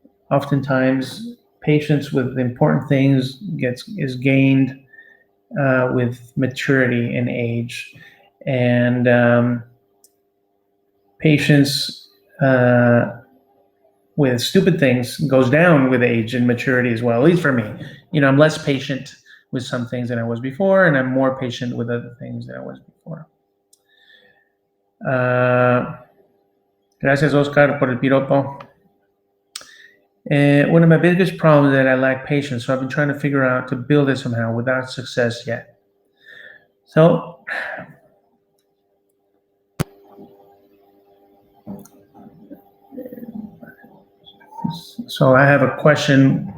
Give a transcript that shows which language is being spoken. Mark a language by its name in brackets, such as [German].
[English] Oftentimes, patience with important things is gained with maturity and age, and patience with stupid things goes down with age and maturity as well. At least for me, I'm less patient with some things than I was before, and I'm more patient with other things than I was before. [Spanish] Gracias, Oscar, por el piropo. [English] One of my biggest problems is that I lack patience, so I've been trying to figure out to build it somehow without success yet. So I have a question.